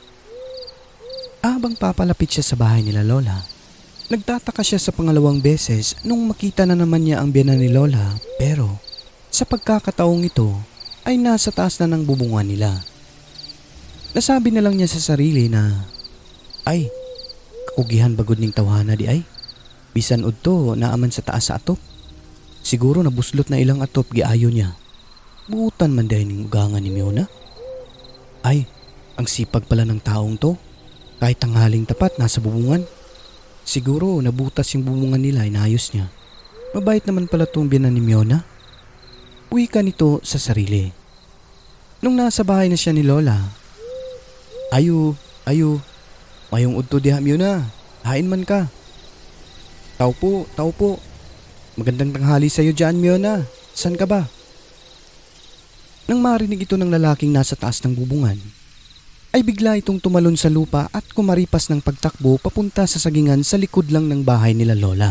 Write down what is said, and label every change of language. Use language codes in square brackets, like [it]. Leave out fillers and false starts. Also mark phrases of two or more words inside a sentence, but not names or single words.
[tl] Habang papalapit siya sa bahay nila Lola, nagtataka siya sa pangalawang beses nung makita na naman niya ang biyenan ni Lola pero sa pagkakataong ito ay nasa taas na ng bubungan nila. Nasabi na lang niya sa sarili na, ay, [ceb] kakugihan bagod ning tawhana di ay. Bisan udto naaman sa taas sa atop. Siguro nabuslot na ilang atop giayo niya. Buutan man dahil ning ugangan ni Miona. [tl] Ay, ang sipag pala ng taong to. Kahit tanghaling tapat nasa bubungan. Siguro nabutas yung bubungan nila inayos niya. Mabait naman pala tong biyenan ni Miona. Uwi ka nito sa sarili. Nung nasa bahay na siya ni Lola, [ceb] Ayo, mayong udto diha Miona, hain man ka. [tl] Tao po. Magandang tanghali sa'yo dyan Miona, san ka ba? Nang marinig ito ng lalaking nasa taas ng bubungan, ay bigla itong tumalon sa lupa at kumaripas ng pagtakbo papunta sa sagingan sa likod lang ng bahay nila Lola.